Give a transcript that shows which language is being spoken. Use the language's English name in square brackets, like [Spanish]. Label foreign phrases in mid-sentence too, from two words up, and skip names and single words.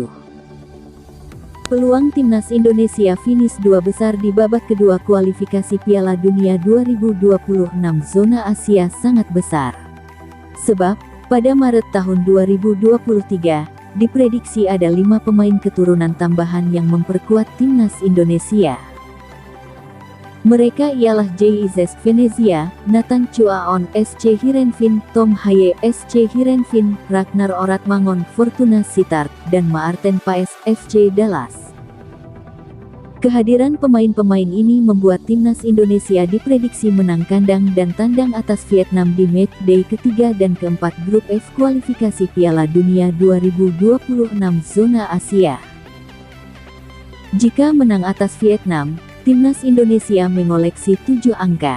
[Indonesian] Peluang Timnas Indonesia finish 2 besar di babak kedua kualifikasi Piala Dunia 2026 zona Asia sangat besar. Sebab, pada Maret tahun 2023, diprediksi ada 5 pemain keturunan tambahan yang memperkuat Timnas Indonesia. Mereka ialah J.Izes Venezia, Nathan Chuaon, S.C. Heerenveen, Tom Haye, S.C. Heerenveen, Ragnar Oratmangon, Fortuna Sittard, dan Maarten Paes, FC Dallas. Kehadiran pemain-pemain ini membuat Timnas Indonesia diprediksi menang kandang dan tandang atas Vietnam di matchday ketiga dan keempat grup F kualifikasi Piala Dunia 2026 zona Asia. Jika menang atas Vietnam, Timnas Indonesia mengoleksi 7 angka.